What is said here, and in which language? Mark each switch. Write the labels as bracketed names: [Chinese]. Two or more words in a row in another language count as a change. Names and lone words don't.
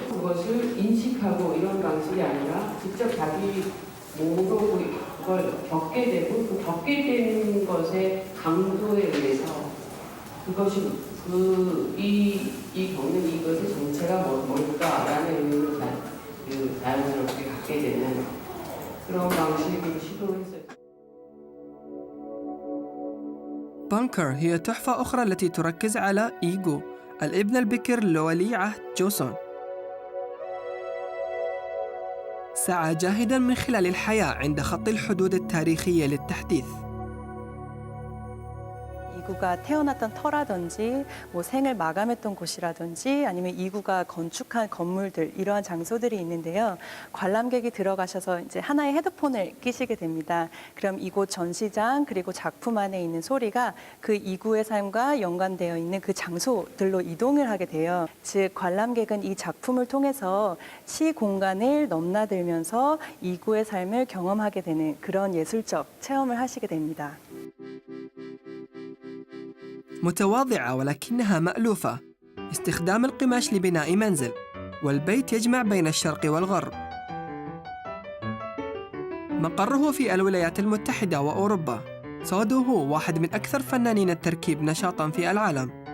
[Korean] 그것을 인식하고 이런 방식이 아니라 직접 자기 몸으로 그걸 겪게 되고 그 겪게 되는 것의 강도에 의해서 그것이 이 겪는 이것의 정체가 뭘까라는 의미를 자연스럽게 갖게 되는 그런 방식으로 시도를 했어요. [Arabic] بانكر هي تحفة أخرى التي تركز على إيغو الابن البكر لولي عهد جوسون. سعى جاهداً من خلال الحياة عند خط الحدود التاريخية للتحديث. [Korean] 이구가 태어났던 터라든지 뭐 생을 마감했던 곳이라든지 아니면 이구가 건축한 건물들 이러한 장소들이 있는데요. 관람객이 들어가셔서 이제 하나의 헤드폰을 끼시게 됩니다. 그럼 이곳 전시장 그리고 작품 안에 있는 소리가 그 이구의 삶과 연관되어 있는 그 장소들로 이동을 하게 돼요. 즉 관람객은 이 작품을 통해서 시 공간을 넘나들면서 이구의 삶을 경험하게 되는 그런 예술적 체험을 하시게 됩니다. [Arabic] متواضعة ولكنها مألوفة. استخدام القماش لبناء منزل، والبيت يجمع بين الشرق والغرب. مقره في الولايات المتحدة وأوروبا. سودو هو واحد من أكثر فنانين التركيب نشاطاً في العالم.